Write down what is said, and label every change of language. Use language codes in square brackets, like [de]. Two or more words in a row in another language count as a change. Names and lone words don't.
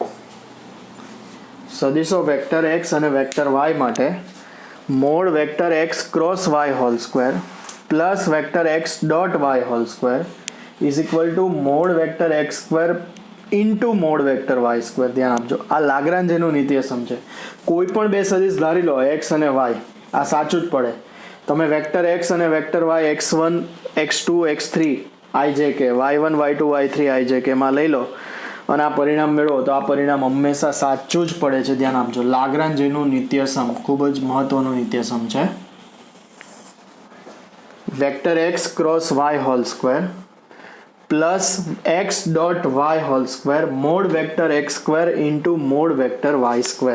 [en] સદિશો vector x અને vector y માટે mod vector x cross y whole square plus vector x dot y whole square is equal to mod vector x square into mod vector y square. [gu] ધ્યાન આપજો, આ લાગ્રાંજનું નિત્યસમ છે. કોઈ પણ બે સદિશ ધારી લો x અને y, આ સાચું જ પડે. તમે [en] vector x [gu] અને [en] vector y [gu] x1 x2 x3 ijk y1 y2 y3 ijk માં લઈ લો અને આ પરિણામ મેળવો, તો આ પરિણામ હંમેશા સાચું જ પડે છે. ધ્યાન આપજો, લાગ્રાંજનું નિત્યસમ ખૂબ જ મહત્વનું નિત્યસમ છે. [en] vector x cross y whole square plus x dot y whole square mod vector x square into mod vector y square.